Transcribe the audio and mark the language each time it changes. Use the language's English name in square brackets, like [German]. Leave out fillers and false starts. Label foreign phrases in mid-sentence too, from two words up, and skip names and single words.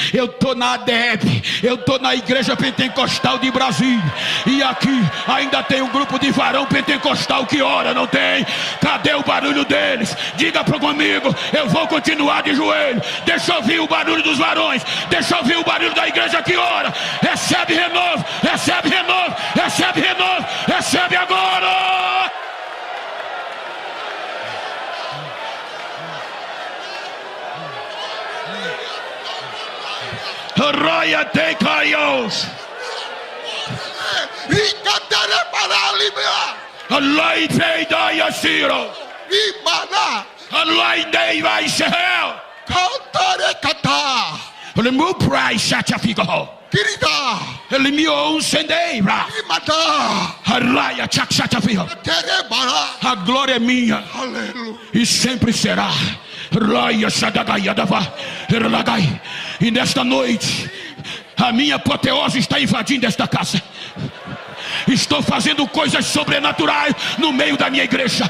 [Portuguese] Eu estou na ADEP, eu estou na Igreja Pentecostal de Brasília, e aqui ainda tem um grupo de varão pentecostal que ora, não tem? Cadê o barulho deles? Diga para comigo, eu vou continuar de joelho. Deixa eu ouvir o barulho dos varões, deixa eu ouvir o barulho da igreja que ora. Recebe renovo, recebe renovo, recebe renovo, recebe agora. Roia te caios. Allah peida yasiro. Imana. Allah dei vai ser. Cantare kata. Ele mu prai sachafico. Kirida. Ele me oncendeira. Imada. Allah ya chachafico. Terebara. A glória é minha. Aleluia. E sempre será. Raia sadagaiadava. Erlagai. E nesta noite a minha apoteose está invadindo esta casa. Estou fazendo coisas sobrenaturais no meio da minha igreja.